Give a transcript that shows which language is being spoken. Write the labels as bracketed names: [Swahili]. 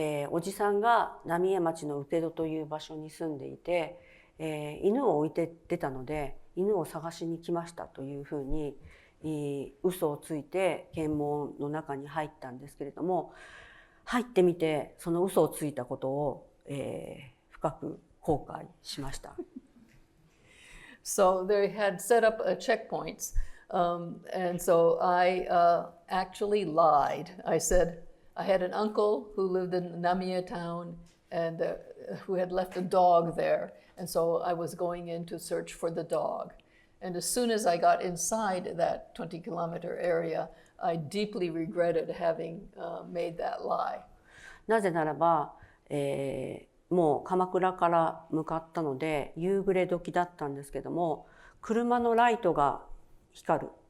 [Japanese] おじさんが浪江町の請戸という場所に住んでいて、犬を置いて出たので犬を探しに来ましたというふうに嘘をついて検問の中に入ったんですけれども、入ってみてその嘘をついたことを、深く後悔しました。 [English] So they had set up checkpoints, and so I actually lied. I said I had an uncle who lived in Namie town and who had left a dog there, and so I was going in to search for the dog. And as soon as I got inside that 20-kilometer area, I deeply regretted having made that lie. [Japanese] なぜならば、もう鎌倉から向かったので夕暮れ時だったんですけども、車のライトが光る。